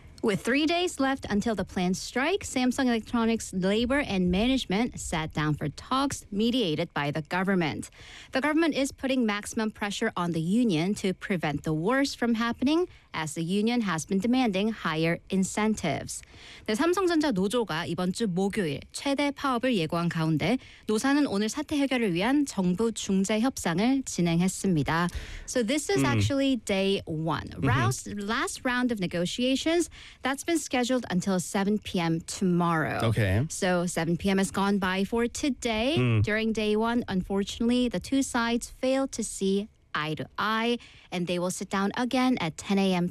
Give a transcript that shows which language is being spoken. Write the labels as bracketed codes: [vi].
[en] With 3 days left until the planned strike, Samsung Electronics labor and management sat down for talks mediated by the government. The government is putting maximum pressure on the union to prevent the worst from happening, as the union has been demanding higher incentives. [ko] 네, 삼성전자 노조가 이번 주 목요일 최대 파업을 예고한 가운데 노사는 오늘 사태 해결을 위한 정부 중재 협상을 진행했습니다. [en] So this is actually day one. Last round of negotiations, that's been scheduled until 7 p.m. tomorrow. Okay. So 7 p.m. has gone by for today. During day one, unfortunately, the two sides failed to see eye to eye, and they will sit down again at 10 a.m.